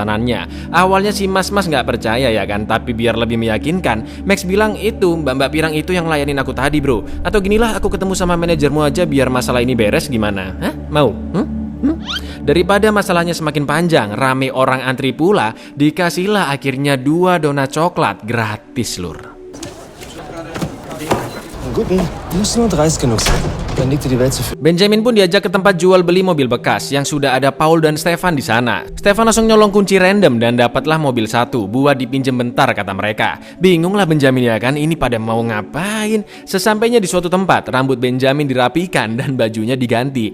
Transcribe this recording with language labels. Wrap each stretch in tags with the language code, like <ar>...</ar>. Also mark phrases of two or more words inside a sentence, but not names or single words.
<id>Awalnya si mas-mas nggak percaya ya kan, tapi biar lebih meyakinkan, Max bilang itu mbak-mbak pirang itu yang layanin aku tadi bro. Atau ginilah aku ketemu sama manajermu aja biar masalah ini beres, gimana? Hah? Mau? Daripada masalahnya semakin panjang, rame orang antri pula, dikasihlah akhirnya 2 donat coklat gratis lur.</id> <de>Guten, muss nur dreist genug sein. Dann liegt dir die Welt zu viel.</de> <id>Benjamin pun diajak ke tempat jual beli mobil bekas yang sudah ada Paul dan Stefan di sana. Stefan langsung nyolong kunci random dan dapatlah mobil satu buat dipinjem bentar kata mereka. Bingunglah Benjamin ya kan, ini pada mau ngapain? Sesampainya di suatu tempat, rambut Benjamin dirapikan dan bajunya diganti.</id>